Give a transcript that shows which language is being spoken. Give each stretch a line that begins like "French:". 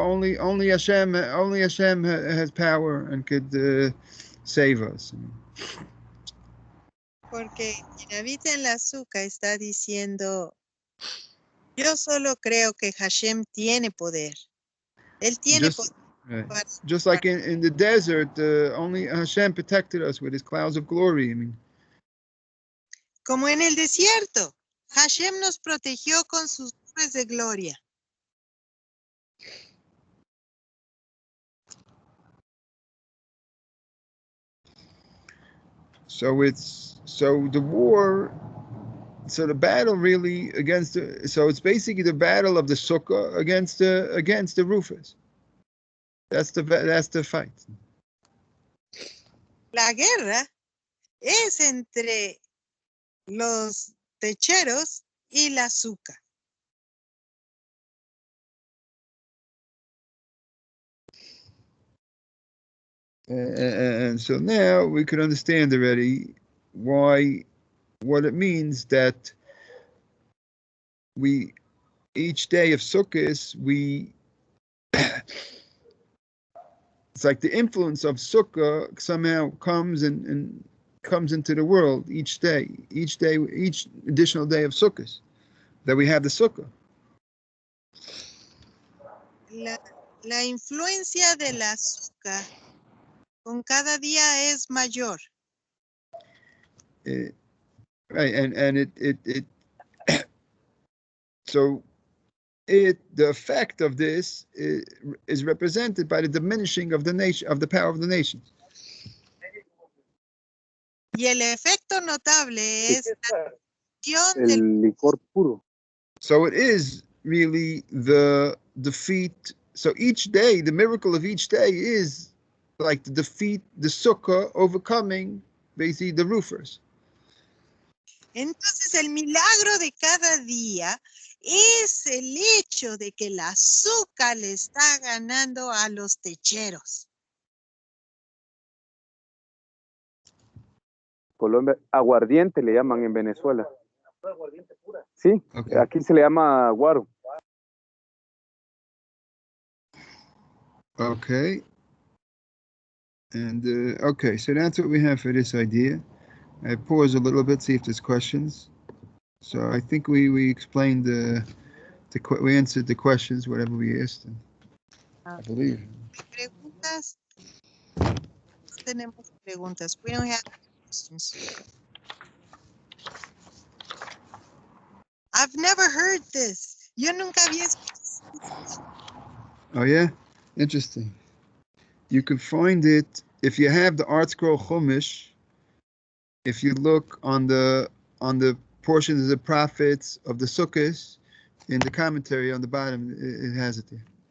English: Only Hashem has power and could save us.
Spanish: Porque quien habita en la azúcar está diciendo, yo solo creo que Hashem tiene poder. Él tiene
English: Just,
Spanish: poder.
English: right. Just like in the desert, only Hashem protected us with his clouds of glory. I mean,
Spanish: Como en el desierto, Hashem nos protegió con sus nubes de gloria.
English: So the war. So the battle really against so it's basically the battle of the Sukkah against the roofers. That's the fight.
Spanish: La guerra es entre los techeros y la azúcar.
English: And so now we could understand already what it means that we each day of Sukkot we it's like the influence of Sukkah somehow comes and comes into the world each additional day of Sukkot that we have the Sukkah.
Spanish: La influencia de la azúcar con cada día es mayor.
English: Right, and it so the effect of this is represented by the diminishing of the nation, of the power of the nations.
Spanish: Y el efecto notable es el licor puro.
English: So it is really the defeat. So each day, the miracle of each day is like the defeat, the Sukkah overcoming basically the roofers.
Spanish: Entonces el milagro de cada día es el hecho de que el azúcar le está ganando a los techeros. Colombia, aguardiente le llaman en Venezuela. Sí,
English: Okay.
Spanish: Aquí se le llama guaro.
English: Okay. And okay, so that's what we have for this idea. I pause a little bit, see if there's questions. So I think we explained we answered the questions, whatever we asked. I believe.
Spanish: ¿Preguntas? No tenemos preguntas.
English: We don't have questions. I've never heard this.
Spanish: Yo nunca había escuchado.
English: Oh yeah, interesting. You can find it if you have the Art Scroll Chumash. If you look on the portions of the prophets of the Sukkot, in the commentary on the bottom, it has it there.